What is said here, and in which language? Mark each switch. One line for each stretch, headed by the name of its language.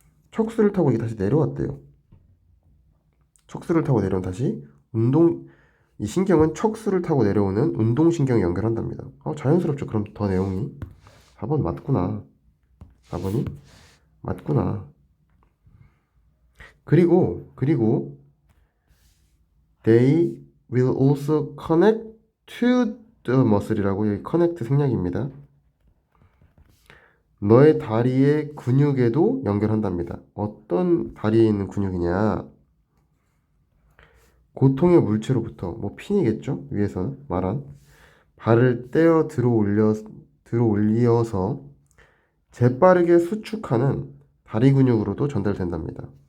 Korean: 척수를 타고 이게 다시 내려왔대요. 척수를 타고 내려온 다시 이 신경은 척수를 타고 내려오는 운동신경에 연결한답니다. 자연스럽죠. 그럼 더 내용이 4번 맞구나. 4번이 맞구나. 그리고
English: they will also connect to the muscle이라고,
Korean: 여기 connect 생략입니다. 너의 다리의 근육에도 연결한답니다. 어떤 다리에 있는 근육이냐? 고통의 물체로부터, 핀이겠죠? 위에서 말한 발을 떼어 들어 올려서 재빠르게 수축하는 다리 근육으로도 전달된답니다.